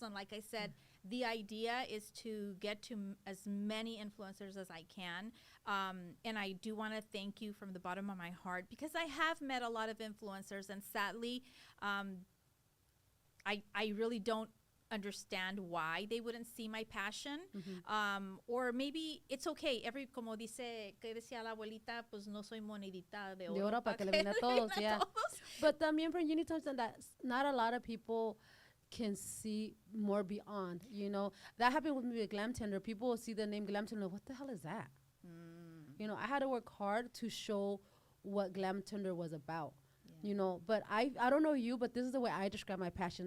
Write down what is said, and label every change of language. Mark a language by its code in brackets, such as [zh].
[en] And like I said, the idea is to get to as many influencers as I can. And I do want to thank you from the bottom of my heart because I have met a lot of influencers and sadly, I really don't understand why they wouldn't see my passion. Or maybe it's okay. [es] Como decía la abuelita, pues no soy monedita de oro para que le den a todos. [en] Yeah. But también, friend, you need to understand that not a lot of people can see more beyond, That happened with me with Glamtender. People will see the name Glamtender. What the hell is that? I had to work hard to show what Glamtender was about, But I don't know you, but this is the way I describe my passion.